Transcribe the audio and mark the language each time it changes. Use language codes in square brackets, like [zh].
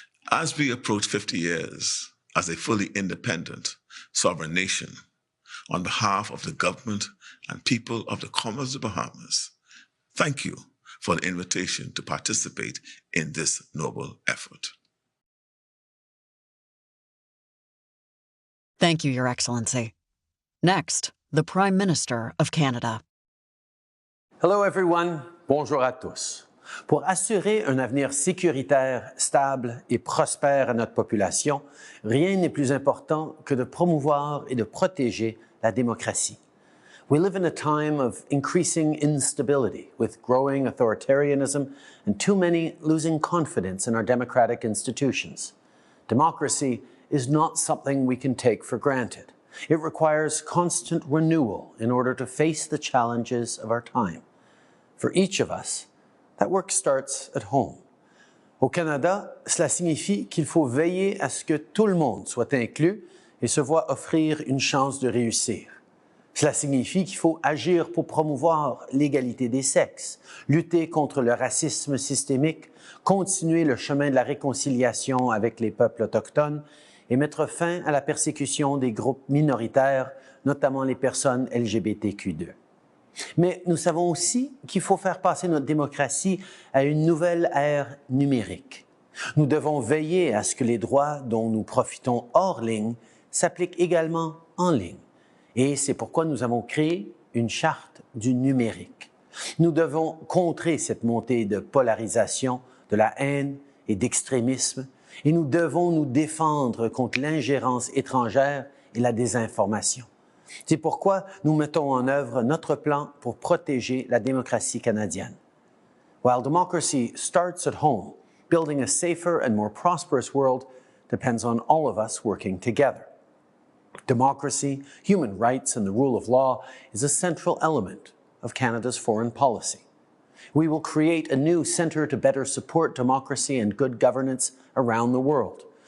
[en] As we approach 50 years as a fully independent, sovereign nation, on behalf of the government and people of the Commonwealth of the Bahamas, thank you for the invitation to participate in this noble effort. Thank you, Your Excellency. Next, the Prime Minister of Canada. Hello everyone, [fr] bonjour à tous. Pour assurer un avenir sécuritaire, stable et prospère à notre population, rien n'est plus important que de promouvoir et de protéger la démocratie. [en] We live in a time of increasing instability, with growing authoritarianism and too many losing confidence in our democratic institutions. Democracy is not something we can take for granted. It requires constant renewal in order to face the challenges of our time. For each of us, that work starts at home. [fr] Au Canada, cela signifie qu'il faut veiller à ce que tout le monde soit inclus et se voit offrir une chance de réussir. Cela signifie qu'il faut agir pour promouvoir l'égalité des sexes, lutter contre le racisme systémique, continuer le chemin de la réconciliation avec les peuples autochtones et mettre fin à la persécution des groupes minoritaires, notamment les personnes LGBTQ2. Mais nous savons aussi qu'il faut faire passer notre démocratie à une nouvelle ère numérique. Nous devons veiller à ce que les droits dont nous profitons hors ligne s'appliquent également en ligne. Et c'est pourquoi nous avons créé une charte du numérique. Nous devons contrer cette montée de polarisation, de la haine et d'extrémisme, et nous devons nous défendre contre l'ingérence étrangère et la désinformation. C'est pourquoi nous mettons en œuvre notre plan pour protéger la démocratie canadienne. [en] While democracy starts at home, building a safer and more prosperous world depends on all of us working together. Democracy, human rights, and the rule of law is a central element of Canada's foreign policy. We will create a new centre to better support democracy and good governance around the world.